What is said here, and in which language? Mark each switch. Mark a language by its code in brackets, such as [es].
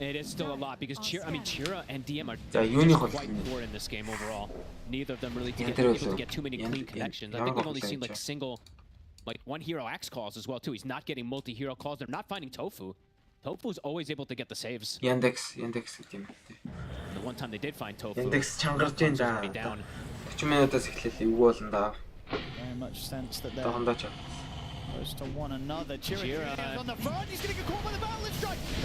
[en] It is still a lot because Chira and DM are quite poor in this game overall. Neither of them really able to get too many clean connections. I think we've only seen like one hero axe calls as well too. He's not getting multi-hero calls. They're not finding Tofu. Tofu's always able to get the saves. Yandex. The one time they did find Tofu. [mn] Yandex чангарч байна да. 40 минутаас эхлээл эвгүй болно да. [en] Very much sense that they're close to one another. Chira on the front. He's going to get caught by the balance strike.